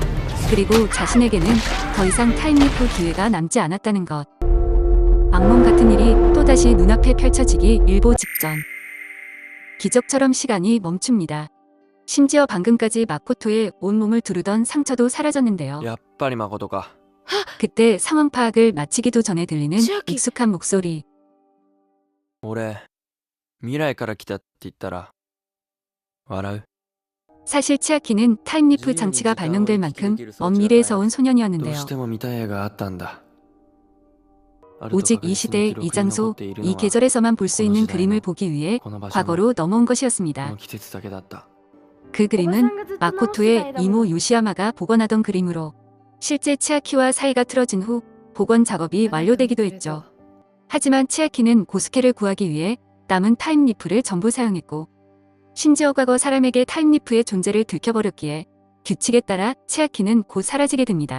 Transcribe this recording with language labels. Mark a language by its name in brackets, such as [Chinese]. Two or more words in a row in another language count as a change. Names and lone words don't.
[Korean] 그리고 자신에게는 더 이상 타임리프 기회가 남지 않았다는 것. 악몽 같은 일이 또다시 눈앞에 펼쳐지기 일보 직전. 기적처럼 시간이 멈춥니다. 심지어 방금까지 마코토의 온몸을 두르던 상처도 사라졌는데요. [Japanese] やっぱり誠か。 [Korean] 그때 상황 파악을 마치기도 전에 들리는 치아키. 익숙한 목소리. [Japanese] 俺、未来から来たって言ったら、笑う？ [Korean] 사실 치아키는 타임리프 장치가 발명될 만큼 먼 미래에서 온 [Japanese] どう [Korean] 소년이었는데요. [Japanese] しても見たい絵があったんだ。 [Korean] 오직 이 시대, 이 장소, 이 계절에서만 볼 수 있는 그림을 보기 위해 과거로 넘어온 [Japanese] こ [Korean] 것이었습니다. [Japanese] の季節だけだった。 [Korean] 그 그림은 마코토의 이모 요시야마가 복원하던 그림으로 실제 치아키와 사이가 틀어진 후 복원 작업이 완료되기도 했죠. 하지만 치아키는 고스케를 구하기 위해 남은 타임리프를 전부 사용했고 심지어 과거 사람에게 타임리프의 존재를 들켜버렸기에 규칙에 따라 치아키는 곧 사라지게 됩니다.